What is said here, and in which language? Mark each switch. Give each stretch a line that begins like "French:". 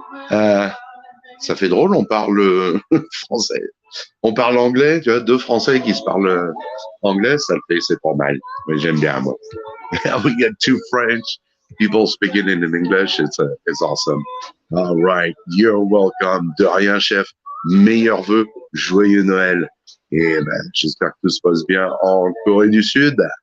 French: Ça fait drôle, on parle français. On parle anglais, tu vois, deux Français qui se parlent anglais, ça le fait, c'est pas mal. Mais j'aime bien, moi.
English: We get two French people speaking in English. It's awesome. All right, you're welcome.
French: De rien, chef. Meilleurs vœux, joyeux Noël. Et ben, j'espère que tout se passe bien en Corée du Sud.